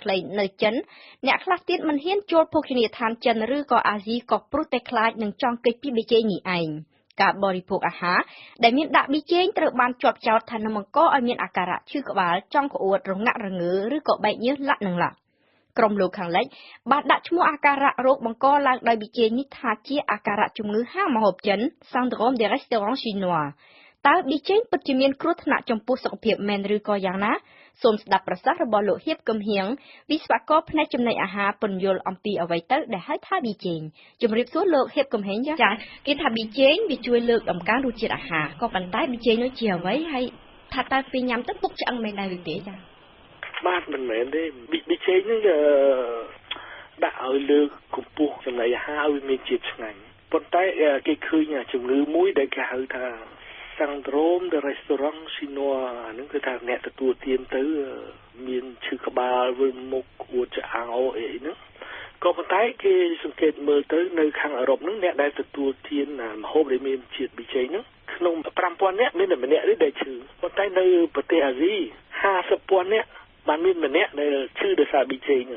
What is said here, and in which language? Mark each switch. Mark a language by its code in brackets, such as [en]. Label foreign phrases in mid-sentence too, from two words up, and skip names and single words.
[km] ខ្លីនៅចិនអ្នកខ្លះទៀតមិនហ៊ានចូលភោជនីយដ្ឋានចិនឬក៏អាស៊ីក៏ព្រោះតែខ្លាចនឹងចង់គេចពីប៊ីចេងនេះឯងការបរិភោគអាហារដែលមានដាក់ប៊ីចេង ត្រូវបានជាប់ចោទថានឹងបង្កឲ្យមានអាការៈឈឺក្បាលចង់ក្អួតរងាក់រងើឬក៏បែកញើសលាក់នឹងឡាក់ក្រុមលោកខាងលិចបានដាក់ឈ្មោះ អាការៈរោគបង្កឡើងដោយប៊ីចេងនេះថាជាអាការៈជំងឺហាងម្ហូបចិន [fr] Syndrome des restaurants chinois [km] តើប៊ីចេងពិតជាមានគ្រោះថ្នាក់ចំពោះសុខភាពមែនឬក៏យ៉ាងណាសូមស្ដាប់ប្រសាសន៍របស់លោកហៀបគឹមហៀងវិស្វករផ្នែកចំណីអាហារពន្យល់អំពីអ្វីទៅដែលហៅថាប៊ីចេងជំរាបសួរលោកហៀបគឹមហៀងចា៎គេថាប៊ីចេងវាជួយលើកតម្កើងរសជាតិអាហារក៏ប៉ុន្តែប៊ីចេងនោះជាអ្វីហើយថាតើពេលញ៉ាំទៅពុកឆ្អឹងមែនដែរឬទេចា៎ បាទមិនមែនទេប៊ីចេងនេះដាក់ឲ្យលើកកម្ពស់ចំណីអាហារឲ្យមានជាតិឆ្ងាញ់ប៉ុន្តែគេឃើញ ជំងឺមួយដែលគេហៅថា [fr] Syndrome des restaurants chinois [km] ហ្នឹងគឺថាអ្នកទទួលទានទៅមានឈឺក្បាលវិលមុខក្អួតឆ្អៅអីហ្នឹងក៏ប៉ុន្តែគេសង្កេតមើលទៅនៅខាងអឺរ៉ុបហ្នឹងអ្នកដែលទទួលទានម្ហូបដែលមានជាតិប៊ីចេងហ្នឹងក្នុង 5,000 នាក់មានតែម្នាក់ទេដែលឈឺប៉ុន្តែនៅប្រទេសអាស៊ី 50,000 នាក់បានមានម្នាក់ដែលឈឺដោយសារប៊ីចេងហ្នឹង